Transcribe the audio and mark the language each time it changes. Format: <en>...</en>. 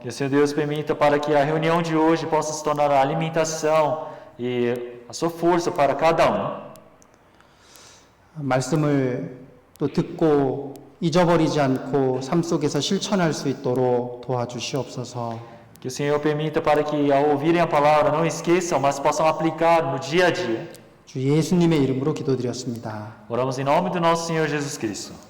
<pt>Que o Senhor Deus permita para que a reunião de hoje possa se tornar a alimentação e a sua força para cada</pt> <ko>말씀을 또 듣고 잊어버리지 않고 삶 속에서 실천할 수 있도록 도와주시옵소서.</ko> <pt>Que o Senhor permita para que ao ouvirem a palavra não esqueçam, mas possam aplicar no dia a dia.</pt> <ko>주 예수님의 이름으로 기도드렸습니다.</ko> <pt>Oramos em nome do nosso Senhor Jesus Cristo.</pt>